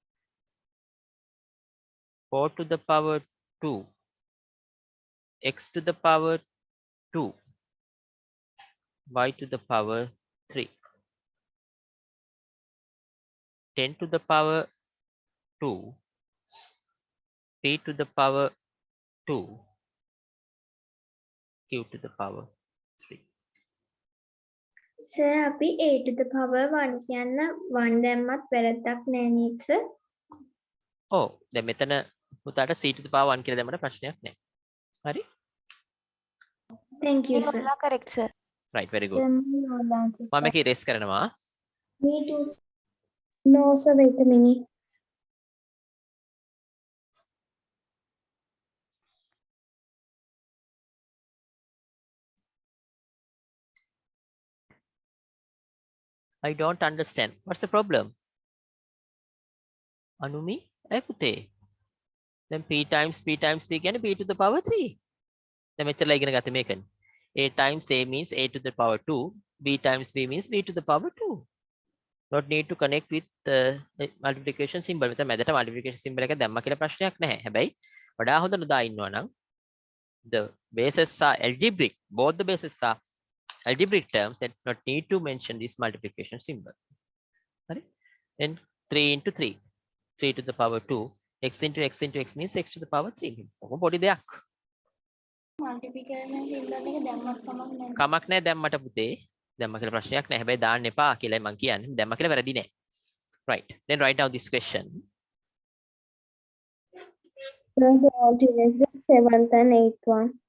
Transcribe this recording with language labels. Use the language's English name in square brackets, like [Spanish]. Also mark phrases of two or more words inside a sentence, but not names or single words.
[English] 4 to the power 2, x to the power 2, y to the power 3, 10 to the power 2, p to the power 2, q to the power 3. [Sinhala] Sir, අපි [English] a to the power 1 [Sinhala] කියන්න 1 දැම්මත් වැරද්දක් නෑ නේද, sir? ඔව් දැන් මෙතන පුතාට [English] c to the power 1 [Sinhala] කියලා දැම්මට ප්‍රශ්නයක් නෑ. හරි? [English] Thank you, You sir. are correct, sir. right very good. [Sinhala] මම මේක erase කරනවා. [English] Me too. No, sir, wait a minute. I don't understand. What's the problem? Anumi? [Sinhala] ඇයි පුතේ? දැන් [English] p times p times p [Sinhala] කියන්නේ [English] p to the power 3. [Sinhala] දැන් මෙච්චරලා ඉගෙන ගත්තේ මේකනේ. [English] a times a means a to the power 2, b times b means b to the power 2. Not need to connect with multiplication symbol. [Sinhala] මෙතන මැදට [English] multiplication symbol [Sinhala] එක දැම්මා කියලා ප්‍රශ්නයක් නැහැ. හැබැයි වඩා හොඳ නොදා ඉන්නවා නම් [English] the bases are algebraic. Both the bases are algebraic terms that not need to mention this multiplication symbol. Right? Then 3 into 3. 3 to the power 2. X into x means x to the power 3. [Sinhala] ඔක පොඩි දෙයක්. [English] Multiplication symbol [Sinhala] එක දැම්මත් කමක් නැහැ. කමක් නැහැ දැම්මට පුතේ. දැම්ම කියලා ප්‍රශ්නයක් නැහැ. හැබැයි දාන්න එපා කියලායි මම කියන්නේ. දැම්ම කියලා වැරදි නෑ. [English] Right. Then write down this question. The alternate is 7th and 8th one.